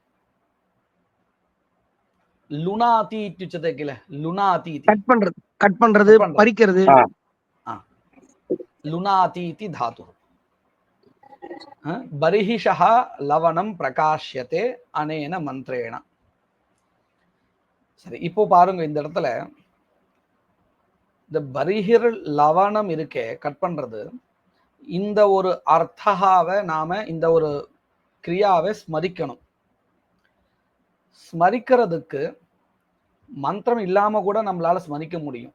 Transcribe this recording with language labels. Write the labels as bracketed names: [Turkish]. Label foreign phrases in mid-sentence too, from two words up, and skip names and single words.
[Sanskrit] लुनाति इत्युच्यते किल, लुनाति इति [Tamil] कट पண்றது பறிக்கிறது, [Sanskrit] लुनाति इति धातुः। बर्हिषः लवणं प्रकाश्यते अनेन मंत्रेण। [Tamil] சரி, இப்போ பாருங்க, இந்த இடத்துல இந்த [Sanskrit] बर्हिर् लवणम् [Tamil] இருக்கே, கட் பண்றது, இந்த ஒரு அர்த்தஹாவை நாம இந்த ஒரு கிரியாவை ஸ்மரிக்கணும். ஸ்மரிக்கிறதுக்கு மந்திரம் இல்லாம கூட நம்மளால ஸ்மரிக்க முடியும்.